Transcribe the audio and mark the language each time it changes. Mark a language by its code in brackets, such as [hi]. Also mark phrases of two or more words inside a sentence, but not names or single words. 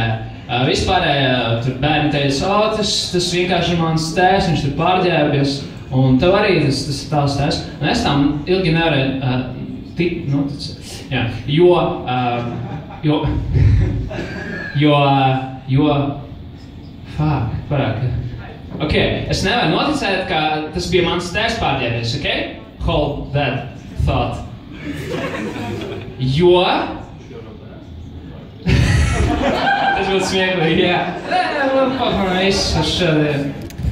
[lv] Vispārēji tur bērni teica, tas vienkārši ir mans tēvs, viņš tur pārģērbies, un tev arī tas ir tavs tēvs. Un es tam ilgi nevarēju noticēt. Jā, Ok, es nevaru noticēt, ka tas bija mans tēvs pārģērbies, ok? [en] Hold that thought. [lv] Jo... Tas būtu smieklīgi, jā. Nē, pamanā viss šodien.